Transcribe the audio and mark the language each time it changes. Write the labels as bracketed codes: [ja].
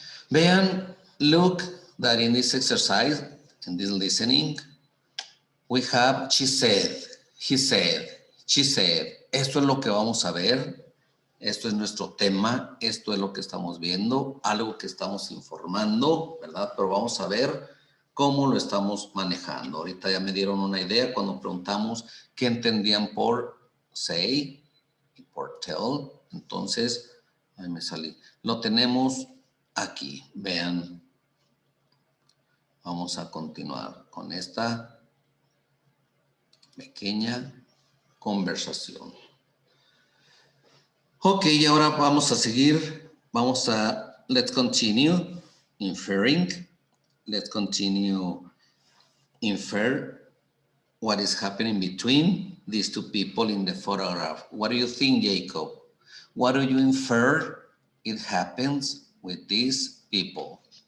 [en] Vean, look that in this exercise, in this listening, we have she said, he said, she said. [es] Esto es lo que vamos a ver. Esto es nuestro tema. Esto es lo que estamos viendo. Algo que estamos informando, ¿verdad? Pero vamos a ver cómo lo estamos manejando. Ahorita ya me dieron una idea cuando preguntamos qué entendían por say y por tell. Entonces, ahí me salí. Lo tenemos aquí. Vean. Vamos a continuar con esta pequeña conversación. Ok, ahora vamos a seguir. [en] Let's continue inferring. Let's continue infer what is happening between these two people in the photograph. What do you think, Jacob? What do you infer it happens with these people?